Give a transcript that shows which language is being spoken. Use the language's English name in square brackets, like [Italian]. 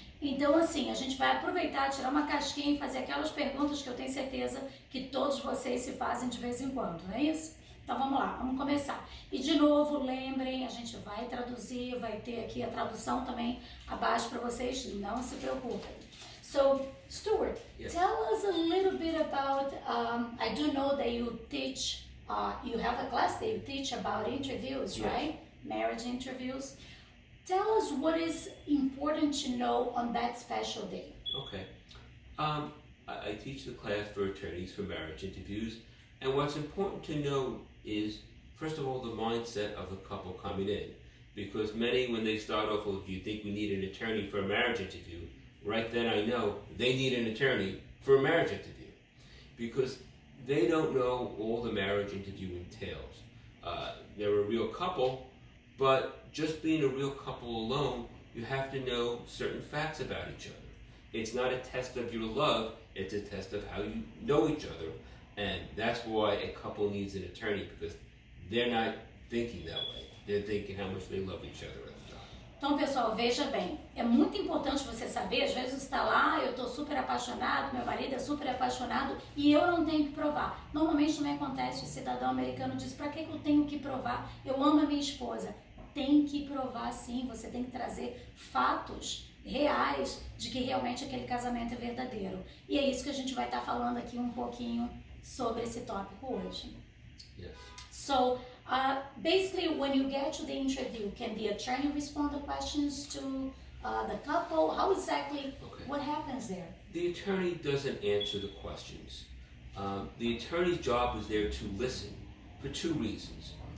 [Portuguese] Então, assim, a gente vai aproveitar, tirar uma casquinha e fazer aquelas perguntas que eu tenho certeza que todos vocês se fazem de vez em quando, não é isso? Então vamos lá, vamos começar. E de novo, lembrem, a gente vai traduzir, vai ter aqui a tradução também abaixo para vocês, não se preocupem. [English] So, Stuart, yes. Tell us a little bit about, I do know that you teach, you have a class that you teach about interviews, Yes. right? Marriage interviews. Tell us what is important to know on that special day. Okay. I teach the class for attorneys for marriage interviews, and what's important to know is, first of all, the mindset of the couple coming in. Because many, when they start off, well, do you think we need an attorney for a marriage interview? Right then I know they need an attorney for a marriage interview. Because they don't know all the marriage interview entails. They're a real couple, but just being a real couple alone, you have to know certain facts about each other. It's not a test of your love, it's a test of how you know each other. And that's why a couple needs an attorney, because they're not thinking that way. They're thinking how much they love each other at the time. [Portuguese] Então, pessoal, veja bem, é muito importante você saber, às vezes você está lá, eu estou super apaixonado, meu marido é super apaixonado e eu não tenho que provar. Normalmente também acontece, o cidadão americano diz, para que eu tenho que provar? Eu amo a minha esposa. Tem que provar sim, você tem que trazer fatos reais de que realmente aquele casamento é verdadeiro. E é isso que a gente vai estar falando aqui um pouquinho sobre esse tópico hoje. [English] Yes. So, basically, when you get to the interview, can the attorney respond to questions to the couple? How exactly, what happens there? The attorney doesn't answer the questions. The attorney's job is there to listen for two reasons.